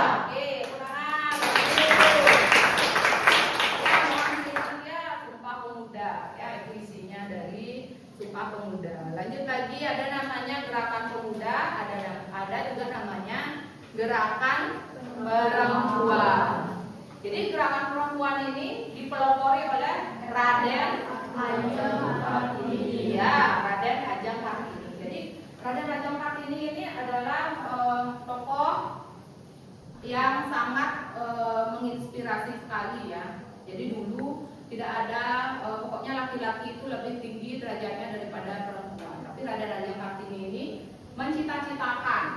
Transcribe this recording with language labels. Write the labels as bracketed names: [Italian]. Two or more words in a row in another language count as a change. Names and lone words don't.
[Indonesian] Oke, ulangan. Ya, Sumpah Pemuda. Ya, itu isinya dari Sumpah Pemuda. Lanjut lagi, ada namanya Gerakan Pemuda, ada juga namanya Gerakan Perempuan. Jadi Gerakan Perempuan ini dipelopori oleh Raden Ajeng Kartini. Ya, Raden Ajeng Kartini. Jadi Raden Ajeng Kartini ini adalah tokoh yang sangat menginspirasi sekali ya. Jadi dulu tidak ada, pokoknya laki-laki itu lebih tinggi derajatnya daripada perempuan. Tapi Raden Ajeng Kartini ini mencita-citakan.